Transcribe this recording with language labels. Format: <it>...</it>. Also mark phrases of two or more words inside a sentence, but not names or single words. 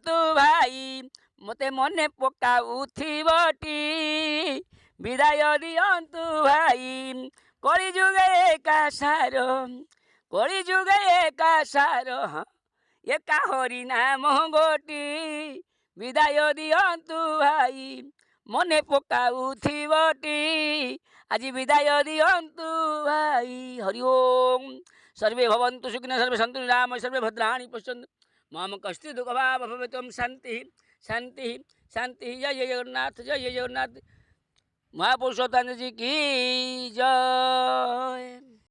<or>ବିଦାୟ ଦିଅନ୍ତୁ ଭାଇ ମତେ ମନେ ପକାଉଥିବଟି ବିଦାୟ ଦିଅନ୍ତୁ ଭାଇ କଳିଯୁଗେ ଏକା ସାର କଳିଯୁଗେ ଏକା ସାର ଏକା ହରି ନାମ ଗୋଟି ବିଦାୟ ଦିଅନ୍ତୁ ଭାଇ ମନେ ପକାଉଥିବଟି ଆଜି ବିଦାୟ ଦିଅନ୍ତୁ ଭାଇ ହରି ଓମ୍</or> <sa>सर्वे भवन्तु सुखिनः सर्वे सन्तु निरामयाः सर्वे भद्राणि पश्यन्तु मां कश्चित् दुःखभाग् भवेत् शान्तिः शान्तिः शान्तिः</sa> <hi>जय जय जगन्नाथ महापुरुषोत्तम जी की जय।</hi>